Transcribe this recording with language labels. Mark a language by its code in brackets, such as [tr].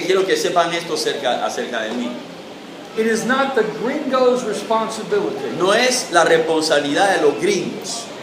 [es] que quiero que sepan esto acerca de mí. [en] It is not the gringo's responsibility [es] No es la responsabilidad de los gringos